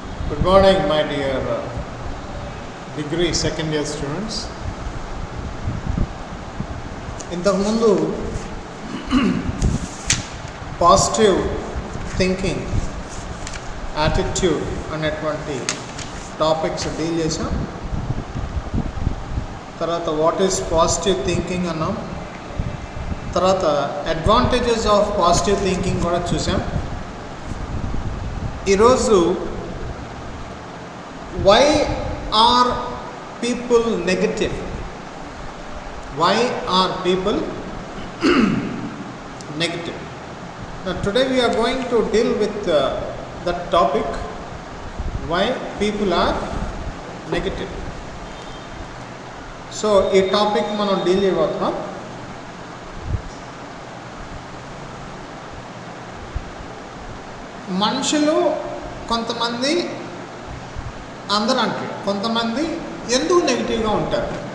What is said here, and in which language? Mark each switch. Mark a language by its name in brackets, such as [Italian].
[English] Good morning, my dear degree second year students. [Telugu] ఇంతకుముందు positive thinking, attitude అనేటువంటి topics deal చేసాం. తర్వాత what is positive thinking అన్నాం. తర్వాత అడ్వాంటేజెస్ ఆఫ్ పాజిటివ్ థింకింగ్ కూడా చూసాం. ఈరోజు [English] why are people negative? Why are people negative? Now today we are going to deal with that topic, why people are negative. [Telugu] So ఈ topic మనం deal చేయబోతున్నాం. మనుషులు కొంతమంది, అందరూ అంటారు, కొంతమంది ఎందుకు నెగిటివ్గా ఉంటారు.